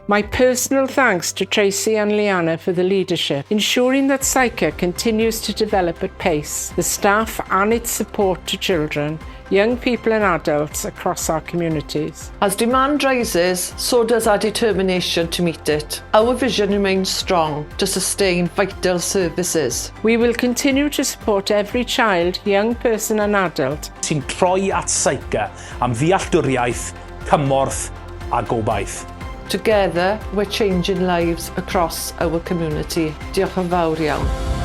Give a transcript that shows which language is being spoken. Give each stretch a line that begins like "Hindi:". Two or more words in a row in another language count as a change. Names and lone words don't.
English: My personal thanks to Tracy and Leanna for the leadership, ensuring that CYCA continues to develop at pace, the staff and its support to children, young people and adults across our communities. As demand rises, so does our determination to meet it. Our vision remains strong to sustain vital services. We will continue to support every child, young person and adult
Welsh: sy'n troi at CYCA am ddealltwriaeth, cymorth a gobaith.
English: Together, we're changing lives across our community.
Welsh: Diolch yn fawr iawn.